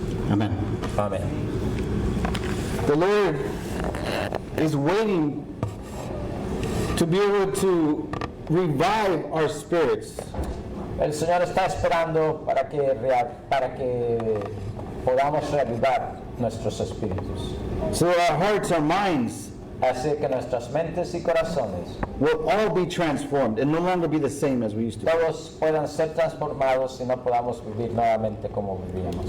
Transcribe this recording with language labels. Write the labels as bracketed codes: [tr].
[en] Amen. [es] Amén. [en] The Lord is waiting to be able to revive our spirits. [es] El Señor está esperando para que podamos reavivar nuestros espíritus, [en] So our hearts, our minds [es] así que nuestras mentes y corazones [en] will all be transformed and no longer be the same as we used to. [es] todos puedan ser transformados y no podamos vivir nuevamente como vivíamos.